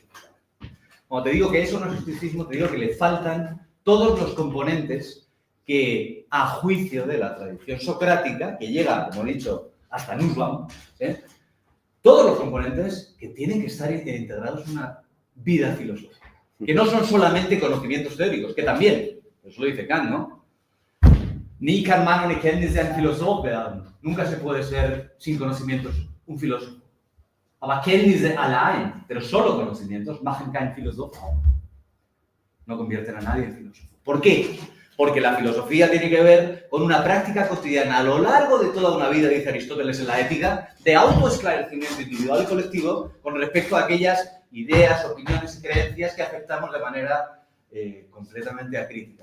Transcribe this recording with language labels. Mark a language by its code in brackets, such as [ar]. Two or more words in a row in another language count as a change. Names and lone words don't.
[es] Cuando te digo que eso no es estoicismo, te digo que le faltan todos los componentes que, a juicio de la tradición socrática, que llega, como he dicho, hasta Nussbaum, todos los componentes que tienen que estar integrados en una vida filosófica. Que no son solamente conocimientos teóricos, que también, eso lo dice Kant, ¿no? [de] Ni kann man ohne Kenntnisse ein Philosoph werden. [es] Nunca se puede ser sin conocimientos un filósofo. [de] Aber Kenntnisse allein, [es] pero solo conocimientos, [de] machen kein Philosoph. [es] No convierten a nadie en filósofo. ¿Por qué? Porque la filosofía tiene que ver con una práctica cotidiana a lo largo de toda una vida, dice Aristóteles en la Ética, de autoesclarecimiento individual y colectivo con respecto a aquellas ideas, opiniones y creencias que aceptamos de manera completamente acrítica.